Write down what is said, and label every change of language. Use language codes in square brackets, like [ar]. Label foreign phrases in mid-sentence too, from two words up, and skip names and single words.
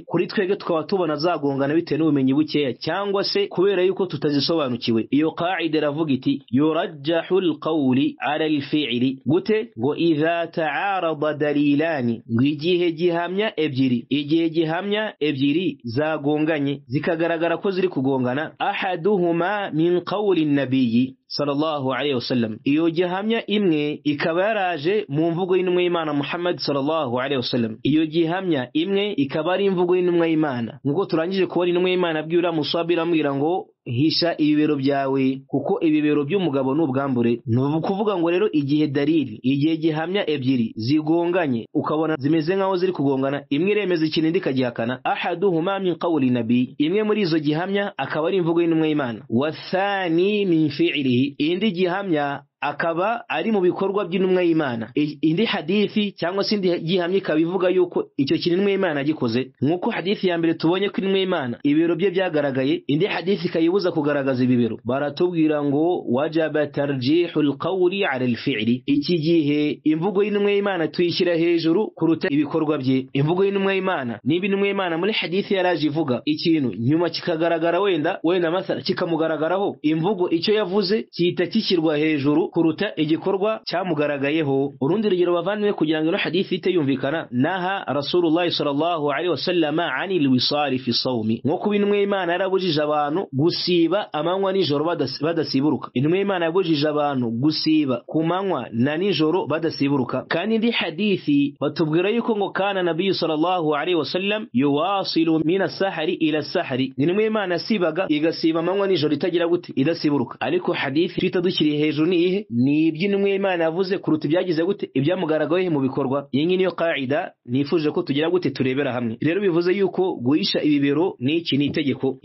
[rw] Kuri twege tukaba tubona zagongana bitewe n'ubumenyi bukeya cyangwa se kubera yuko tutazisobanukiwe. Iyo qaida iravuga iti [ar] يرجح القول على الفعل, [rw] gute ngo [ar] إذا تعارض دليلان, [rw] ngo igihe gihamya ebyiri zagonganye zikagaragara ko ziri kugongana. [ar] أحدهما من قول النبي صلى الله عليه وسلم, [rw] iyo gihamya imwe ikaba yaraje mu mvugo y'intumwa y'Imana Muhammad [ar] صلى الله عليه وسلم. [rw] Iyo gihamya imwe ikaba ari imvugo y'intumwa y'Imana, ngo turangije kubona intumwa y'Imana abwira Musabira amubwira ngo hisha ibibero byawe kuko ibibero by'umugabo n'ubwambure. Ni kuvuga ngo rero igihe gihamya ebyiri zigonganye ukabona zimeze nkaho ziri kugongana, imwe iremeza ikintu indi ikagihakana. [ar] أحدهما من قول النبي, [rw] imwe muri izo gihamya akaba ari imvugo y'intumwa y'Imana. [ar] والثاني من فعله, [rw] indi gihamya akaba ari mu bikorwa by'intumwa y'Imana. Indi hadithi cyangwa se indi gihamya ikaba ivuga yuko icyo kintu intumwa y'Imana gikoze, nk'uko hadithi ya mbere tubonye ko intumwa y'Imana ibibero bye byagaragaye, indi hadithi ikayibuza kugaragaza ibibero. Baratubwira ngo [ar] وجب ترجيح القول على الفعل, [rw] iki gihe imvugo y'intumwa y'Imana tuyishyira hejuru kuruta ibikorwa bye. Imvugo y'intumwa y'Imana niba intumwa y'Imana muri hadithi yaraje ivuga ikintu nyuma kikagaragara wenda mathala kikamugaragaraho, imvugo icyo yavuze cyita kishyirwa hejuru kuruta igikorwa cyamugaragayeho. Urundi rugero bavandimwe kugira ngo ino hadithi ite yumvikana, [ar] نهى رسول الله صلى الله عليه وسلم عن الوصال في الصوم, [rw] nko kuba intumwa y'Imana yarabujije abantu gusiba amanywa nijoro badasiburuka. Intumwa y'Imana yabujije abantu gusiba ku manywa na nijoro badasiburuka. Kandi indi hadithi batubwira yuko ngo [ar] كان النبي صلى الله عليه وسلم يواصل من السحر إلى السحر, [rw] intumwa y'Imana yasibaga igasiba amanywa nijoro itagira gute idasiburuka. Ariko hadithi twita dukiri hejuru ni iby'intumwa y'Imana yavuze kuruta ibyagize gute ibyamugaragaye mu bikorwa. Iyi niyo qaida nifuje ko tugira gute turebera hamwe. Rero bivuze yuko guhisha ibibero ni itegeko.